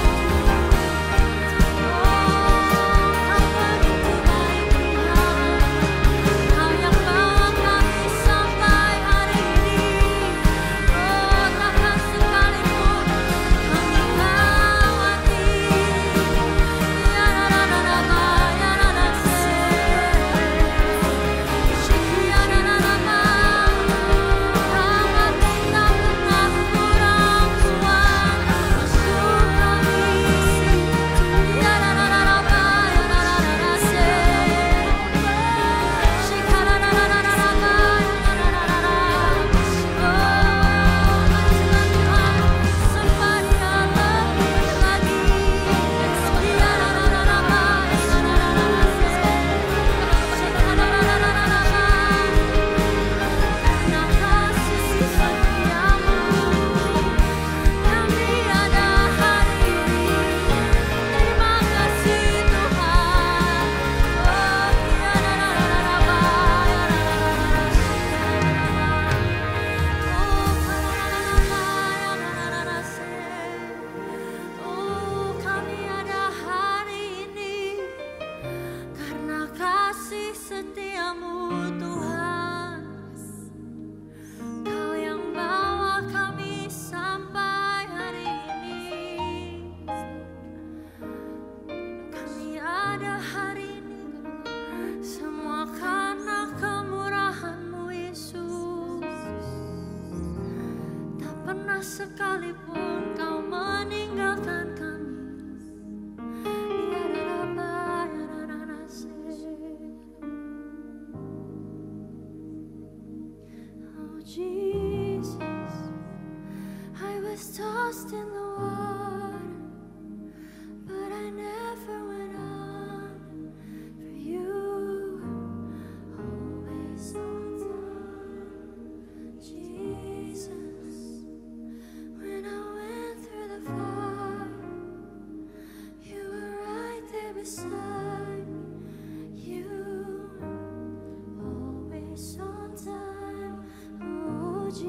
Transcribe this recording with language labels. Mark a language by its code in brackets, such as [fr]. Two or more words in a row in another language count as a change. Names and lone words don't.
[id] Oh, Kau begitu baik Tuhan, Kau yang bawa kami sampai hari ini. Oh, takkan sekalipun kami lewati. Ya la la la la, ya la la se. Ya la la la la, rahmat tak pernah kurang Tuhan untuk kami. Ya la la la la, ya la la la se. Ya la la la la, ya la la la la. Oh, Tuhan Tuhan, sembah Dia lebih lagi. Ya la la la la, ya la la la se. Ya la la la la. Karena kasih setiamu yang tiada hari ini. Terima kasih Tuhan. Oh, ya la la la la, ya la la la se. Oh, kami ada hari ini karena kasih setiamu Tuhan. Kau yang bawa kami sampai hari ini. Kami ada hari ini semua karena kemurahan-Mu Yesus. Tak pernah sekalipun Kau meninggalkan kami. Ya Rabba, ya Rabba, se. [en] Oh Jesus, I was tossed in the water, but I never went on. For you always on time, Jesus. When I went through the fire, you were right there beside me. You always on time, oh